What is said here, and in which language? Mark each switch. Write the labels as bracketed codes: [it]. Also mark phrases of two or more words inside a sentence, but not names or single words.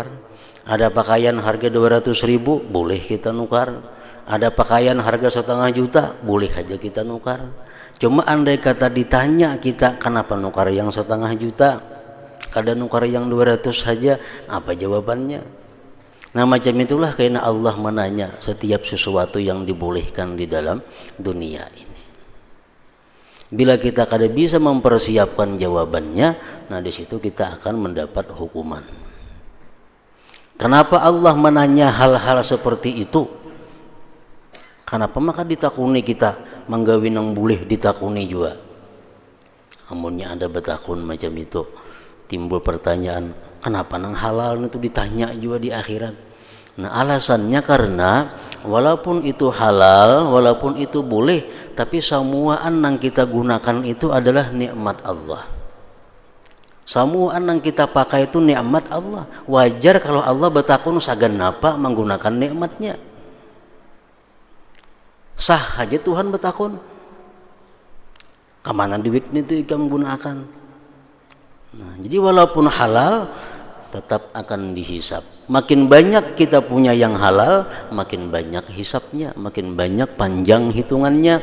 [id] Ada pakaian harga 200.000, boleh kita nukar. Ada pakaian harga 1,5 juta, boleh aja kita nukar. Cuma andai kata ditanya kita, kenapa nukar yang 1,5 juta? [bjn] Kada nukar yang 200 saja, apa jawabannya? [id] Nah, macam itulah karena Allah menanya setiap sesuatu yang dibolehkan di dalam dunia ini. Bila kita kada bisa mempersiapkan jawabannya, nah di situ kita akan mendapat hukuman. Kenapa Allah menanya hal-hal seperti itu? [bjn] Kenapa maka ditakuni kita menggawi nang boleh ditakuni juga? Amunnya ada betakun macam itu, timbul pertanyaan, kenapa nang halal itu ditanya juga di akhirat? [id] Nah, alasannya karena walaupun itu halal, walaupun itu boleh, tapi semuaan yang kita gunakan itu adalah nikmat Allah. Semua yang kita pakai itu nikmat Allah. [bjn] Wajar kalau Allah betakun sagan apa menggunakan nikmatnya. Sah aja Tuhan betakun. [id] Kemana duit itu kita menggunakan. Nah, jadi walaupun halal tetap akan dihisap. Makin banyak kita punya yang halal, makin banyak hisapnya, makin banyak panjang hitungannya.